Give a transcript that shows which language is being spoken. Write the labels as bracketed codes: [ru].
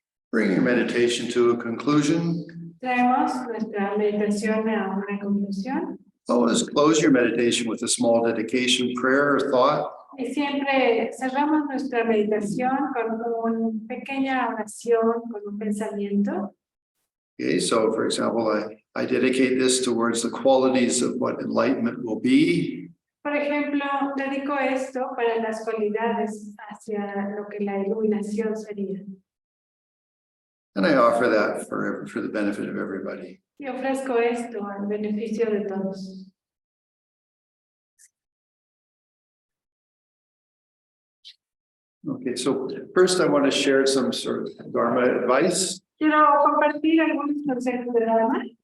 [en] Bring your meditation to a conclusion. [es] Traemos nuestra meditación a una conclusión. [en] Always close your meditation with a small dedication, prayer, or thought. [es] Y siempre cerramos nuestra meditación con una pequeña oración, con un pensamiento. [en] Okay, so for example, I dedicate this towards the qualities of what enlightenment will be. [es] Por ejemplo, dedico esto para las cualidades hacia lo que la iluminación sería. [en] And I offer that for the benefit of everybody. [es] Y ofrezco esto al beneficio de todos. [en] Okay, so first I want to share some sort of Dharma advice. [es] Quiero compartir algunos consejos de Dharma.